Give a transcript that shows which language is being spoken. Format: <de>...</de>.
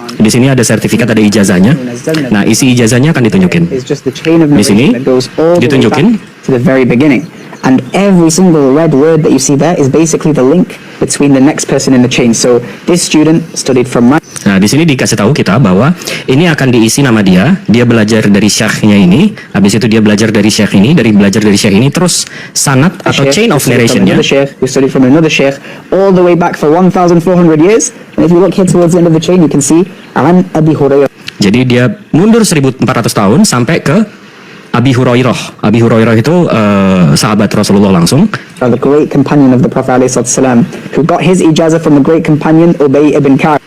<id>Di sini ada sertifikat, ada ijazahnya. Nah, isi ijazahnya akan ditunjukin. Di sini ditunjukin.</id> <en>To the very beginning. And every single red word that you see there is basically the link between the next person in the chain. So this student studied from my...</en> <id>Nah, di sini dikasih tahu kita bahwa ini akan diisi nama dia belajar dari syekhnya ini, habis itu dia belajar dari syekh ini, belajar dari syekh ini, terus sanad atau</id> <en>chain of narration-</en> <id>nya.</id> <en>You studied from another sheikh all the way back for 1,400 years. And if you look here towards the end of the chain, you can see An Abi Hurairah.</en> <id>Jadi dia mundur 1400 tahun sampai ke Abi Hurairah. Abi Hurairah itu sahabat Rasulullah langsung.</id> <en>The great companion of the Prophet ﷺ, who got his ijazah from the great companion Ubay ibn Ka'ab.</en>